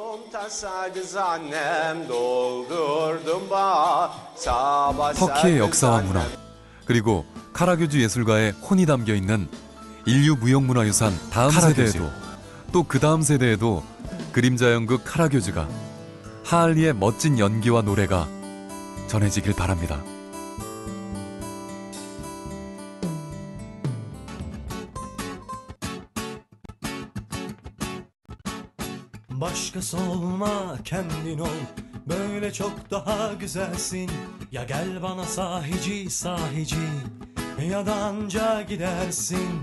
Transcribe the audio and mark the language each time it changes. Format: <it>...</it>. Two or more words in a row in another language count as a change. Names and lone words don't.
<ko>터키의 역사와 문화, 그리고 카라교주 예술가의 혼이 담겨 있는 인류 무형문화유산 다음 세대에도 또 그 다음 세대에도 그림자 연극 카라교주가 하알리의 멋진 연기와 노래가 전해지길 바랍니다.</ko> <tr>Başkası olma, kendin ol. Böyle çok daha güzelsin. Ya gel bana sahici sahici, ya da anca gidersin.</tr>